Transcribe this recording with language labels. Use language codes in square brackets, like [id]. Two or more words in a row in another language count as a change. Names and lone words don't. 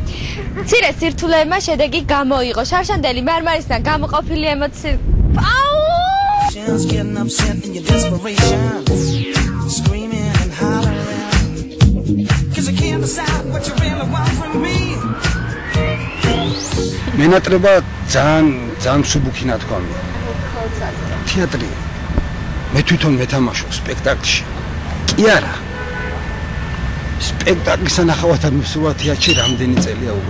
[ka] მცირე სირთულეებმა შედეგი გამოიღო. შარშანდელი მარმარისთან გამოყოფილი ემოციები. [en] Getting upset in your desperation, screaming and hollering, 'cause you can't decide what you really want from me. [ka] მენატრება ძალიან მსუბუქი ნათქვამია. თეატრი. მე თვითონ მეთამაშობ სპექტაკლში. კი არა. სპექტაკლის ანახავად მივსულა თეატრში რამდენი წელია უკვე.